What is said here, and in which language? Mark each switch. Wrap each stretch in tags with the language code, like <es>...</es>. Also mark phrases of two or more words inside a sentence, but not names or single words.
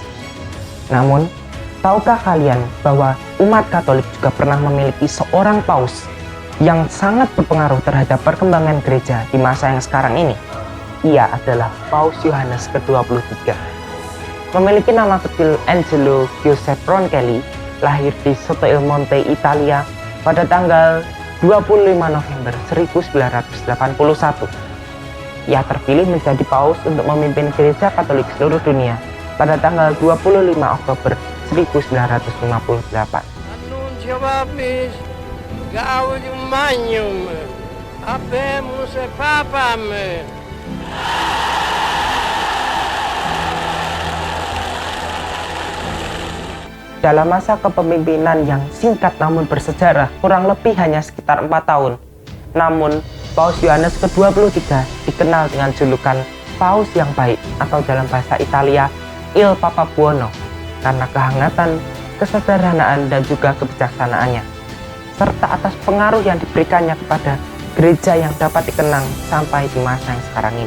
<id>Namun, tahukah kalian bahwa umat Katolik juga pernah memiliki seorang paus yang sangat berpengaruh terhadap perkembangan gereja di masa yang sekarang ini? Ia adalah Paus Yohanes ke-23. Memiliki nama kecil Angelo Giuseppe Roncalli, lahir di Sotto il Monte, Italia pada tanggal 25 November 1981. Ia terpilih menjadi paus untuk memimpin gereja Katolik seluruh dunia pada tanggal 25 Oktober 1958.</id> <la>Annuncio vobis gaudium magnum habemus papam.</la> <id>Dalam masa kepemimpinan yang singkat namun bersejarah, kurang lebih hanya sekitar 4 tahun. Namun, Paus Yohanes ke-23 dikenal dengan julukan Paus yang baik atau dalam bahasa Italia</id> <it>Il Papa Buono</it> <id>karena kehangatan, kesederhanaan, dan juga kebijaksanaannya, serta atas pengaruh yang diberikannya kepada gereja yang dapat dikenang sampai di masa yang sekarang ini.</id>